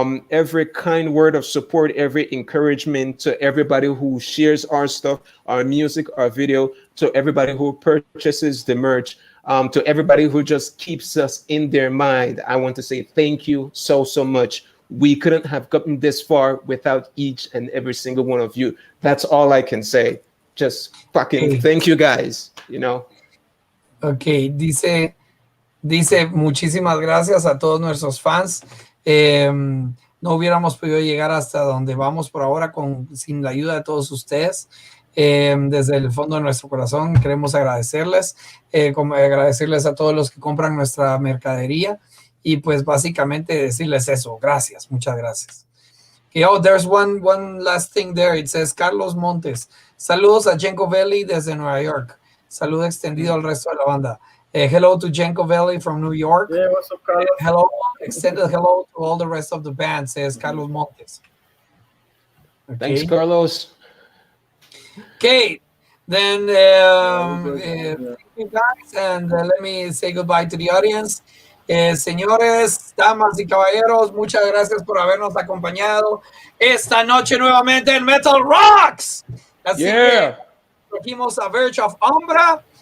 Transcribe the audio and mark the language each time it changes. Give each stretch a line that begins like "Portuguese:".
English: Every kind word of support, every encouragement to everybody who shares our stuff, our music, our video, to everybody who purchases the merch, to everybody who just keeps us in their mind. I want to say thank you so much. We couldn't have gotten this far without each and every single one of you. That's all I can say. Just fucking thank you guys, you know.
Spanish: Ok, dice muchísimas gracias a todos nuestros fans. No hubiéramos podido llegar hasta donde vamos por ahora sin la ayuda de todos ustedes. Desde el fondo de nuestro corazón queremos agradecerles, agradecerles a todos los que compran nuestra mercadería y pues básicamente decirles eso. Gracias, muchas gracias.
English: Okay, oh, there's one last thing there. It says Carlos Montes.
Spanish: Saludos a Jenko Valley desde Nueva York. Saludo extendido al resto de la banda.
English: Hello to Jenko Valley from New York. Yeah, what's up, Carlos? Hello, extended hello to all the rest of the band, says Carlos Montes. Okay. Thanks, Carlos. Okay, then thank you guys, and let me say goodbye to the audience.
Spanish: Señores, damas y caballeros, muchas gracias por habernos acompañado esta noche nuevamente en MetalRocks. Así que trajimos a Verge of Umbra.